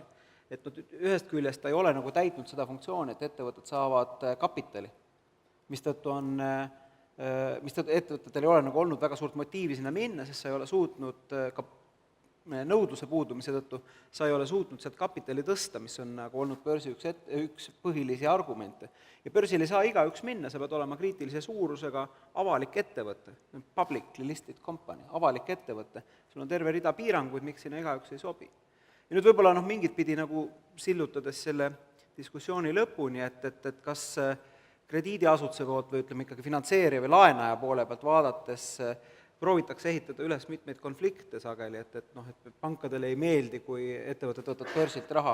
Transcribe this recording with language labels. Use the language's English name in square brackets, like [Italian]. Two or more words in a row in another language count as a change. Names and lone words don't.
[Estonian] Et ühest küljest ta ei ole nagu täitnud seda funktsiooni, et ettevõtted saavad kapitali, mistõttu ettevõtetel ei ole nagu olnud väga suurt motiivi sinna minna, sest sa ei ole suutnud ka nõudluse puudumise tõttu, sa ei ole suutnud sealt kapitali tõsta, mis on nagu olnud börsi üks põhilisi argumente. Ja börsil ei saa igaüks minna, sa pead olema kriitilise suurusega avalik ettevõte, [English] publicly listed company, [Estonian] avalik ettevõte. Sul on terve rida piiranguid, miks sinna igaüks ei sobi. Ja nüüd võib-olla mingit pidi nagu sillutades selle diskussiooni lõpuni, et kas krediidiasutuse poolt või ütleme ikkagi finantseerija või laenaja poole pealt vaadates proovitakse ehitada üles mitmeid konflikte sageli, et pankadele ei meeldi, kui ettevõtted võtavad börsilt raha.